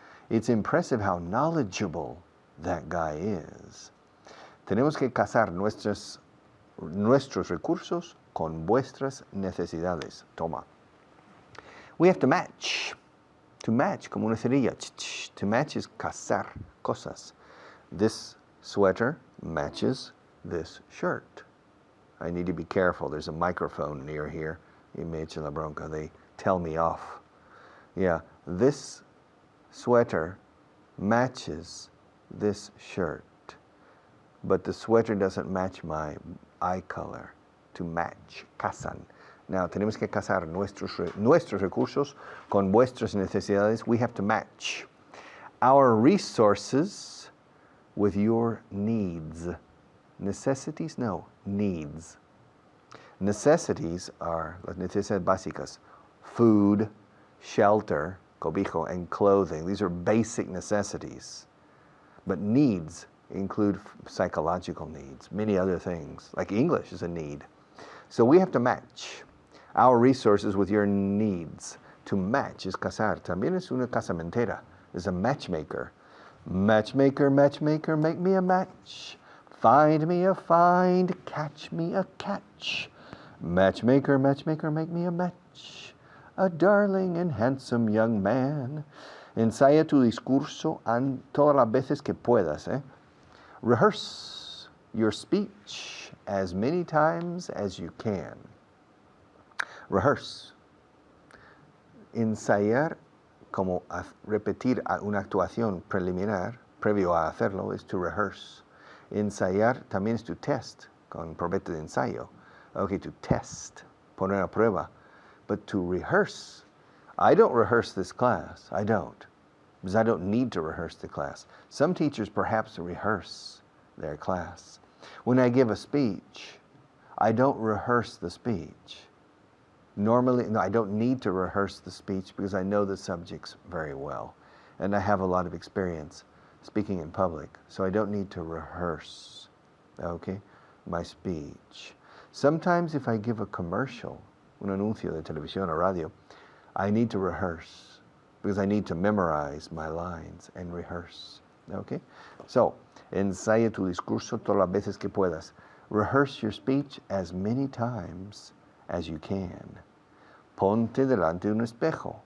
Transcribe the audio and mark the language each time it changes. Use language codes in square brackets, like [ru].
[en] It's impressive how knowledgeable that guy is. [es] Tenemos que casar nuestros recursos con vuestras necesidades. Toma. [en] We have to match. To match, [es] como una cerilla. [en] To match is [es] casar cosas. [en] This sweater matches this shirt. I need to be careful. There's a microphone near here. [es] Y me echa la bronca. [en] They tell me off. Yeah, this sweater matches this shirt. But the sweater doesn't match my eye color. To match, [es] casan. Now, tenemos que casar nuestros recursos con vuestras necesidades. [en] We have to match our resources with your needs. Necessities? No, needs. Necessities are [es] las necesidades básicas. [en] Food, shelter, cobijo, and clothing. These are basic necessities. But needs include psychological needs, many other things. Like English is a need. So we have to match our resources with your needs. To match is [es] casar. También es una casamentera. [en] Is a matchmaker. Matchmaker, matchmaker, make me a match. Find me a find, catch me a catch. Matchmaker, matchmaker, make me a match. A darling and handsome young man. [es] Ensaya tu discurso todas las veces que puedas. [en] Rehearse your speech as many times as you can. rehearse. [es] Ensayar, como repetir una actuación preliminar, previo a hacerlo, es [en] to rehearse. [es] Ensayar también es [en] to test, [es] con probete de ensayo. [en] Okay, to test, [es] poner a prueba. [en] But to rehearse, I don't rehearse this class. I don't, because I don't need to rehearse the class. Some teachers perhaps rehearse their class. When I give a speech, I don't rehearse the speech. Normally, no, I don't need to rehearse the speech because I know the subjects very well. And I have a lot of experience speaking in public, so I don't need to rehearse, okay, my speech. Sometimes if I give a commercial, [es] un anuncio de televisión o radio, [en] I need to rehearse because I need to memorize my lines and rehearse, okay? [es] So, ensaya tu discurso todas las veces que puedas. [en] Rehearse your speech as many times as you can. [es] Ponte delante de un espejo.